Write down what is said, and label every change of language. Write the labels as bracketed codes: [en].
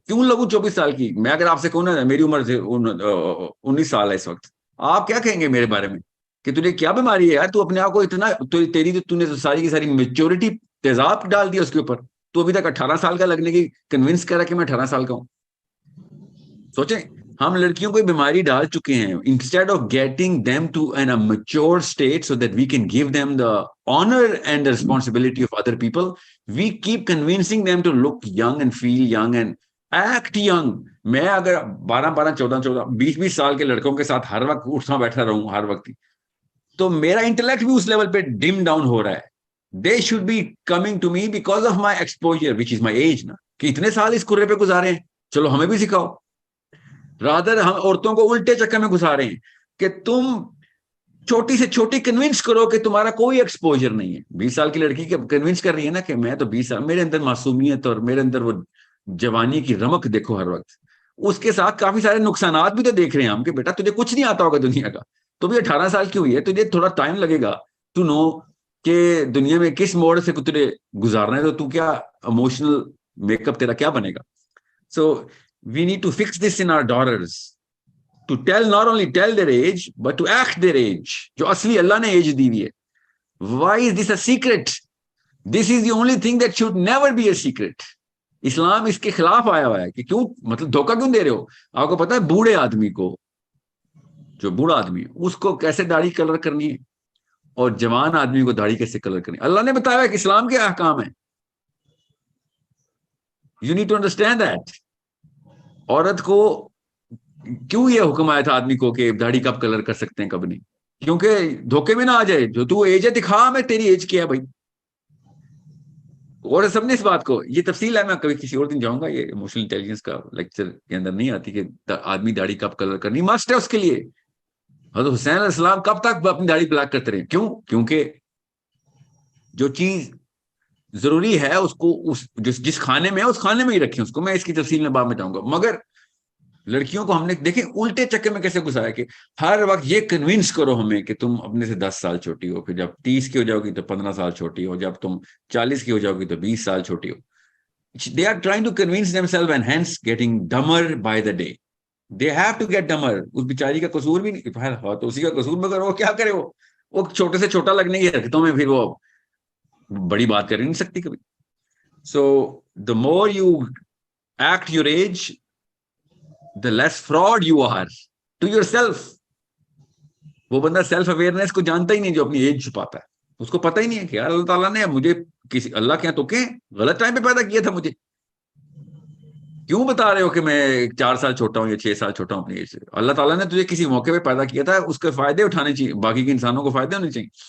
[ur] کیوں لگوں 24 سال کی؟ میں اگر آپ سے کہوں نا میری عمر 19 سال ہے اس وقت, آپ کیا کہیں گے میرے بارے میں کہ تجھے کیا بیماری ہے یار, تو اپنے آپ کو اتنا تو نے ساری کی ساری میچورٹی تیزاب ڈال دیا اس کے اوپر. تو ابھی تک 18 سال کا لگنے کی کنونس کر رہا کہ میں 18 سال کا ہوں. سوچیں, ہم لڑکیوں کو بیماری ڈال چکے ہیں. [en] Instead of getting them to an mature state so that we can give them the honor and the responsibility of other people, we keep convincing them to look young and feel young and act young. [ur] میں اگر 12 14 20 سال کے لڑکوں کے ساتھ ہر وقت اٹھنا بیٹھا رہوں ہر وقت, تو میرا انٹلیکٹ بھی اس لیول پہ ڈم ڈاؤن ہو رہا ہے. [en] They should be coming to me because of my exposure which is my age [ur] نا, کہ اتنے سال اس کرے پہ گزارے ہیں, چلو ہمیں بھی سکھاؤ. رادر ہم عورتوں کو الٹے چکر میں گھسا رہے ہیں کہ تم چھوٹی سے چھوٹی کنونس کرو کہ تمہارا کوئی ایکسپوجر نہیں ہے. 20 سال کی لڑکی کے کنونس کر رہی ہے نا کہ میں تو 20 سال, میرے اندر معصومیت اور میرے اندر وہ جوانی کی رمق دیکھو ہر وقت. اس کے ساتھ کافی سارے نقصانات بھی تو دیکھ رہے ہیں ہم کہ بیٹا تجھے کچھ نہیں آتا ہوگا دنیا کا, تو بھی 18 سال کی ہوئی ہے, تجھے تھوڑا ٹائم لگے گا ٹو نو کہ دنیا میں کس موڑ سے تجھے گزارنا ہے, تو کیا ایموشنل میک اپ تیرا کیا بنے گا. [en] So we need to fix this in our daughters to tell, not only tell their age, but to act their age. [ur] جو اصلی اللہ نے ایج دی ہوئی ہے. [en] Why is this a secret? This is the only thing that should never be a secret. [ur] اسلام اس کے خلاف آیا ہوا ہے کہ کیوں, مطلب دھوکہ کیوں دے رہے ہو. آپ کو پتا ہے بوڑھے آدمی کو, جو بوڑھا آدمی ہے اس کو کیسے داڑھی کلر کرنی ہے اور جوان آدمی کو داڑھی کیسے کلر کرنی ہے. اللہ نے بتایا ہے کہ اسلام کے احکام ہیں. [en] You need to understand that. [ur] عورت کو کیوں یہ حکم آیا تھا آدمی کو کہ داڑھی کب کلر کر سکتے ہیں کب نہیں, کیونکہ دھوکے میں نہ آ جائے. جو تو ایج ہے دکھا میں تیری ایج کیا ہے بھائی. اور سب نے اس بات کو, یہ تفصیل ہے, میں کبھی کسی اور دن جاؤں گا, یہ ایموشنل انٹیلیجنس کا لیکچر کے اندر نہیں آتی کہ آدمی داڑھی کب کلر کرنی مسٹ ہے اس کے لیے. حضرت حسین علیہ السلام کب تک اپنی داڑھی بلیک کرتے رہے, کیوں, کیونکہ جو چیز ضروری ہے اس کو جس کھانے میں ہے اس کھانے میں ہی رکھیں اس کو. میں اس کی تفصیل میں بعد میں جاؤں گا. مگر لڑکیوں کو ہم نے دیکھیں الٹے چکر میں کیسے گھسایا کہ ہر وقت یہ کنوینس کرو ہمیں کہ تم اپنے سے 10 سال چھوٹی ہو, پھر جب 30 کی ہو جاؤ گی تو 15 سال چھوٹی ہو, جب تم 40 کی ہو جاؤ گی تو 20 سال چھوٹی ہو. [en] They are trying to convince themselves and hence getting dumber by the day. They have to get dumber. [ur] اس بیچاری کا قصور بھی نہیں تو اسی کا قصور, مگر وہ کیا کرے, وہ چھوٹے سے چھوٹا لگنے کی حرکتوں میں پھر وہ بڑی بات کر نہیں سکتی کبھی. [en] So the more you act your age, the less fraud you are to yourself. [ur] وہ بندہ سیلف اویئرنیس کو جانتا ہی نہیں جو اپنی ایج چھپاتا ہے. اس کو پتہ ہی نہیں ہے کہ اللہ تعالیٰ نے مجھے کسی اللہ کے یہاں تو کہ غلط ٹائم پہ پیدا کیا تھا, مجھے کیوں بتا رہے ہو کہ میں 4 سال چھوٹا ہوں یا 6 سال چھوٹا ہوں اپنی ایج سے. اللہ تعالیٰ نے تجھے کسی موقع پہ پیدا کیا تھا, اس کے فائدے اٹھانے چاہیے, باقی کے انسانوں کو فائدے ہونے چاہیے.